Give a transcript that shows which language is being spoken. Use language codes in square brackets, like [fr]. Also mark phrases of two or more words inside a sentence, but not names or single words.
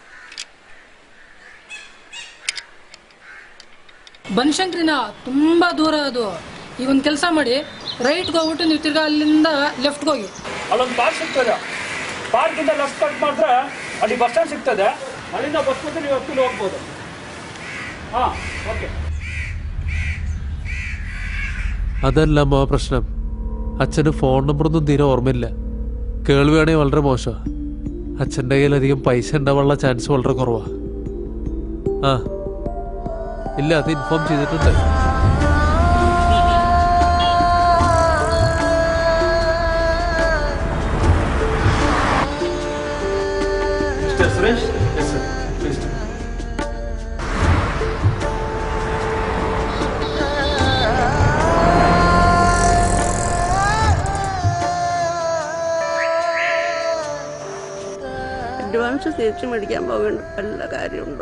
[kn] ಬನಶಂಕರಿನ ತುಂಬಾ ದೂರ ಅದು. ಈಗ ಒಂದು ಕೆಲಸ ಮಾಡಿ, ರೈಟ್ಗೆ ಹೋಗ್ಬಿಟ್ಟು ನೀವು ತಿರ್ಗಾ ಅಲ್ಲಿಂದ ಲೆಫ್ಟ್ಗೆ ಹೋಗಿ. ಅಲ್ಲೊಂದು ಪಾರ್ಕ್ ಸಿಗ್ತದೆ. ಪಾರ್ಕಿಂದ [en] left cut [kn] ಮಾಡಿದ್ರೆ ಅಲ್ಲಿ [en] bus stand [kn] ಸಿಗ್ತದೆ. ಅಲ್ಲಿಂದ ಬಸ್ ಬಂದು ನೀವು ಹತ್ತಿರ ಹೋಗ್ಬೋದು. ಹಾಂ, ಓಕೆ. [ml] അതല്ല അമ്മ പ്രശ്നം. അച്ഛന് ഫോൺ നമ്പറൊന്നും തീരെ ഓർമ്മയില്ല. കേൾവിയാണെങ്കിൽ വളരെ മോശമാണ്. അച്ഛൻ്റെ കയ്യിൽ അധികം പൈസ ഉണ്ടാവാനുള്ള ചാൻസ് വളരെ കുറവാ. ആ ഇല്ല, അത് ഇൻഫോം ചെയ്തിട്ടുണ്ട്. സുരേഷ്, [en] yes sir, please. [ml] അഡ്വാൻസ് തിരിച്ചു മേടിക്കാൻ പോകേണ്ട വല്ല കാര്യമുണ്ടോ?